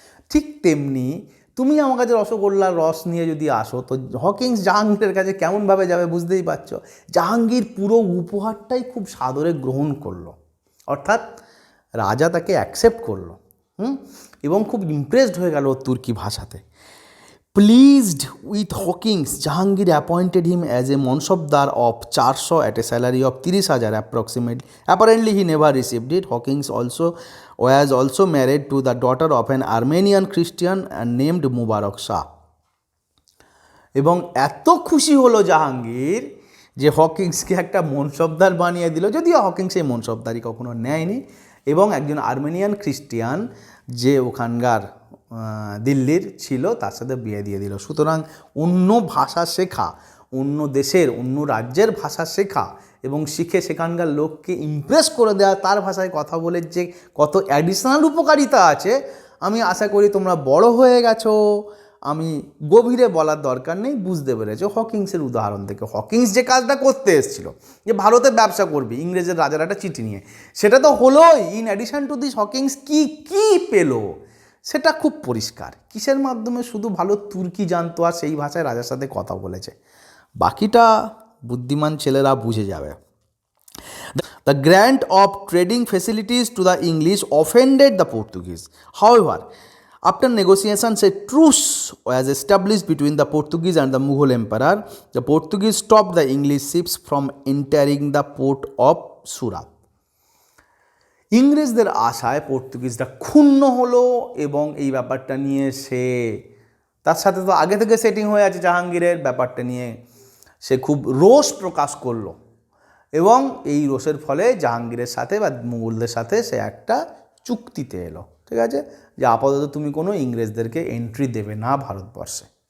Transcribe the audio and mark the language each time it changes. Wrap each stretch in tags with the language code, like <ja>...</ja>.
<bn>ঠিক তেমনি তুমি আমার কাছে রসগোল্লার রস নিয়ে যদি আসো, তো হকিংস জাহাঙ্গীরের কাছে কেমনভাবে যাবে বুঝতেই পারছো। জাহাঙ্গীর পুরো উপহারটাই খুব সাদরে গ্রহণ করলো, অর্থাৎ রাজা তাকে অ্যাকসেপ্ট করলো, এবং খুব ইমপ্রেসড হয়ে গেল তুর্কি ভাষাতে।</bn> <en>Pleased with Hawkins, Jahangir appointed him as a Mansabdar of 400 at a salary of 30,000 approximately. Apparently, he never received it. Hawkins was also married to the daughter of an Armenian Christian named Mubarak Shah.</en> <bn>এবং এত খুশি হলো জাহাঙ্গীর যে হকিংসকে একটা মনসবদার বানিয়ে দিল, যদিও Hawkins এই মনসবদারি কখনো নেয়নি, এবং একজন আর্মেনিয়ান খ্রিস্টিয়ান যে ওখানকার দিল্লির ছিল তার সাথে বিয়ে দিয়ে দিল। সুতরাং অন্য ভাষা শেখা, অন্য দেশের, অন্য রাজ্যের ভাষা শেখা এবং শিখে সেখানকার লোককে ইমপ্রেস করে দেওয়া, তার ভাষায় কথা বলে যে কত অ্যাডিশনাল উপকারিতা আছে, আমি আশা করি তোমরা বড় হয়ে গেছো, আমি গভীরে বলার দরকার নেই, বুঝতে পেরেছো হকিংসের উদাহরণ থেকে। হকিংস যে কাজটা করতে এসেছিল, যে ভারতে ব্যবসা করবি ইংরেজের রাজার একটা চিঠি নিয়ে, সেটা তো হলোই।</bn> <en>in addition to this</en> <bn>Hawkins কি পেলো সেটা খুব পরিষ্কার। কিসের মাধ্যমে? শুধু ভালো তুর্কি জানতো আর সেই ভাষায় রাজার সাথে কথা বলেছে। বাকিটা বুদ্ধিমান ছেলেরা বুঝে যাবে।</bn> <en>The grant of trading facilities to the English offended the Portuguese. However, after negotiations, a truce was established between the Portuguese and the Mughal emperor. The Portuguese stopped the English ships from entering the port of Surat.</en> <bn>ইংরেজদের আশায় পর্তুগিজরা ক্ষুণ্ণ হলো, এবং এই ব্যাপারটা নিয়ে তার সাথে তো আগে থেকে সেটিং হয়ে আছে জাহাঙ্গীরের, ব্যাপারটা নিয়ে সে খুব রোষ প্রকাশ করলো, এবং এই রোষের ফলে জাহাঙ্গীরের সাথে বা মুঘলদের সাথে সে একটা চুক্তিতে এলো, ঠিক আছে, যে আপাতত তুমি কোনো ইংরেজদেরকে এন্ট্রি দেবে না ভারতবর্ষে।</bn>